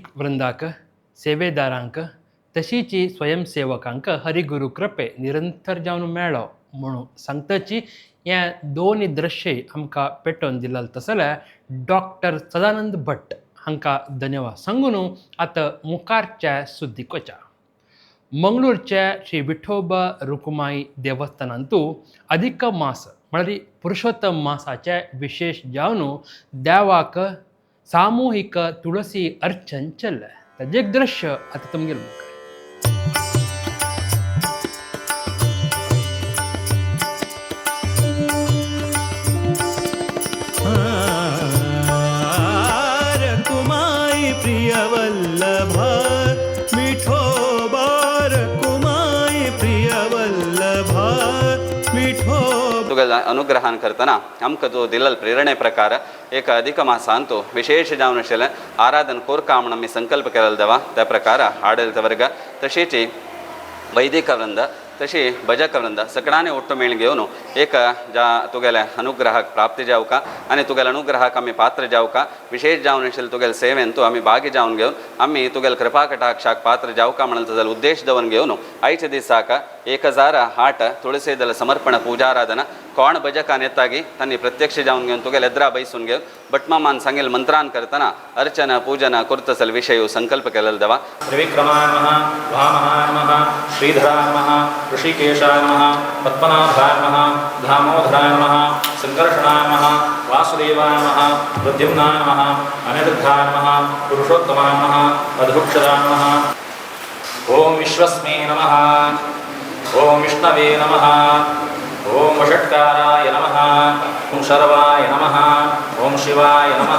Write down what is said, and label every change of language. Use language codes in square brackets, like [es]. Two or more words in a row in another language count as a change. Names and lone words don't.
[kok] वृंदाक सेवेदारांक तशीची स्वयंसेवकांक हरिगुरू कृपे निरंतर जावन मेळो म्हणून सांगताची या दोन्ही दृश्य आमकां पेटोवन दिलें तसल्या डॉक्टर सदानंद भट हांकां धन्यवाद सांगून आतां मुखारच्या सुद्दीक वचा. मंगळूरच्या श्री विठोबा रुक्माई देवस्थानांतू अधिक मास म्हळ्यार पुरुषोत्तम मासाचे विशेष जावन देवाक सामूहिक तुळसी अर्चन चल्लें. ताजें एक दृश्य आतां तुमगेर मुखार. कुमाई प्रिय वल्लभ मिठोबार कुमाई प्रिय वल्लभ मिठो अनुग्रहान करतना आमकां जो दिलेल प्रेरणे प्रकार एक अधिक मासांतू विशेष जावन आशिल्लें आराधन कोरका म्हणून आमी संकल्प केलेलो देवा त्या प्रकार आडळित वर्ग तशेंच वैदिक वृंद तशी भजक वृंद सगळ्यांनी ओट्टो मेळ घेवन एक ज्या तुगेल्या अनुग्रहाक प्राप्ती जावका आनी तुगेल्या अनुग्रहाक आमी पात्र जावका विशेष जावन आशिल्ले तुगेल्या सेवेन तूं आमी भागी जावन घेवन आमी तुगेल्या कृपा कटाक्षाक पात्र जावका म्हणून तुजो उद्देश दवन घेवन आयच्या दिसाक 1008 तुळसी दल समर्पण पूजाराधना कोण भजकान येतागी तांणी प्रत्यक्ष जावन घेवन तुगेल्या एद्रा बैसून घेवन भटमामान सांगेल मंत्रान करतना अर्चना पूजना करतसल विषय संकल्प केलेलो देवा [sa] त्रिविक्रमाय नमः वामहाय नमः श्रीधराय नमः ऋषिकेशाय नमः पद्मनाभाय नमः दामोदराय नमः संकर्षणाय नमः वासुदेवाय नमः प्रद्युम्नाय नमः अनिरुद्धाय नमः पुरुषोत्तमाय नमः अधुक्षराय नमः ओम विश्वस्मै नमः ओम विष्णवे नमः ओम वषट्काराय नमः ओम शर्वाय नमः ओम शिवाय नमः